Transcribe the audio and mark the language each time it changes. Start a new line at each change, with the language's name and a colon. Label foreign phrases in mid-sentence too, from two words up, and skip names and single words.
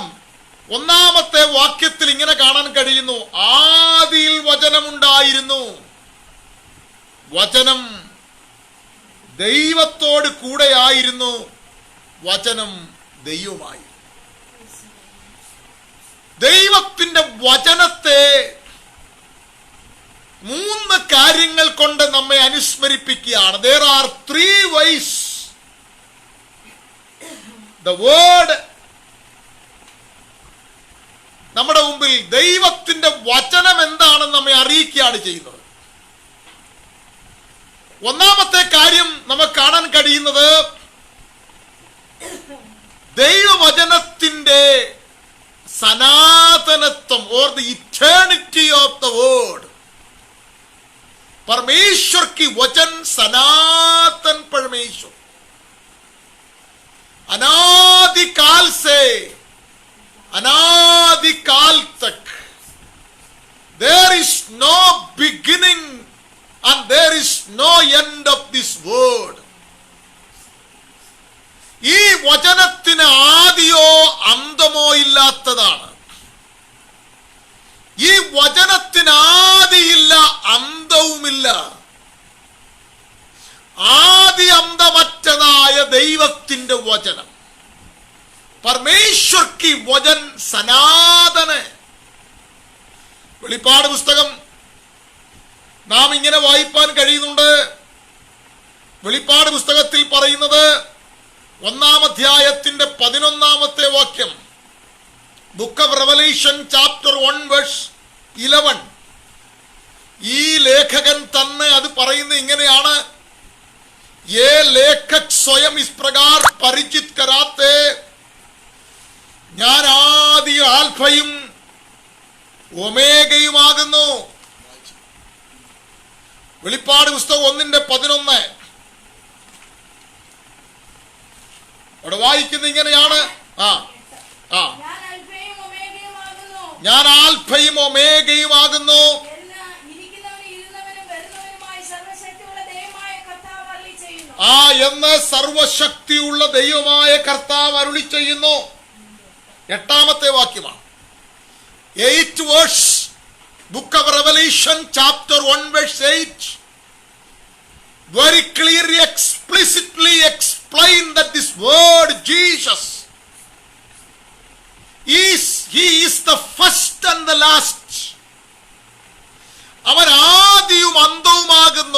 Malayalam: 1-ാമത്തെ വാക്യത്തിൽ ഇങ്ങനെ കാണാൻ കഴിയുന്നു, ആദിയിൽ വചനമുണ്ടായിരുന്നു, വചനം ദൈവത്തോട് കൂടെയായിരുന്നു, വചനം ദൈവമായി. ദൈവത്തിന്റെ വചനത്തെ കാര്യങ്ങൾ കൊണ്ട് നമ്മെ അനുസ്മരിപ്പിക്കുകയാണ്.
English: There are 3 ways the word
Malayalam: നമ്മുടെ മുമ്പിൽ ദൈവത്തിന്റെ വചനം എന്താണെന്ന് നമ്മെ അറിയിക്കുകയാണ് ചെയ്യുന്നത്. ഒന്നാമത്തെ കാര്യം നമുക്ക് കാണാൻ കഴിയുന്നത് ദൈവവചനത്തിന്റെ സനാതനത്വം
English: or the eternity of the word.
Hindi: परमेश्वर की वचन सनातन परमेश्वर अनादिकाल से अनादिकाल तक
English: there is no beginning and there is no end of this word.
Malayalam: ഈ വചനത്തിന് ആദിയോ അന്തമോ ഇല്ലാത്തതാണ്. ഈ വചനത്തിന് ആദിയില്ല, അന്തവുമില്ല. ആദി അന്തമറ്റതായ ദൈവത്തിന്റെ വചനം,
Hindi: परमेश्वर की वचन
Malayalam: സനാതന. വെളിപ്പാട് പുസ്തകം നാം ഇങ്ങനെ വായിപ്പാൻ കഴിയുന്നുണ്ട്. വെളിപ്പാട് പുസ്തകത്തിൽ പറയുന്നത് 1-ാം അധ്യായത്തിന്റെ 11-ാമത്തെ വാക്യം,
English: book of Revelation chapter 1 verse 11.
Malayalam: ഈ ലേഖകൻ തന്നെ അത് പറയുന്നത് ഇങ്ങനെയാണ്,
Hindi: ये लेखक स्वयं इस प्रकार परिचित कराते,
Malayalam: ഞാൻ ആദി ആൽഫയും ഒമേഗയുമാകുന്നു. വെളിപ്പാട് പുസ്തകം 1:11 അവിടെ വായിക്കുന്നത് ഇങ്ങനെയാണ്, ഞാൻ ആൽഫയും ഒമേഗയുമാകുന്നു എന്ന് സർവശക്തിയുള്ള ദൈവമായ കർത്താവ് അരുളി ചെയ്യുന്നു. 8-ാമത്തെ വാക്യമാണ്.
English: 8 verse, book of Revelation chapter 1 verse 8 very clearly explicitly explain that this word Jesus he is the first and the last.
Malayalam: അവൻ ആദിയും അന്തവുമാകുന്നു.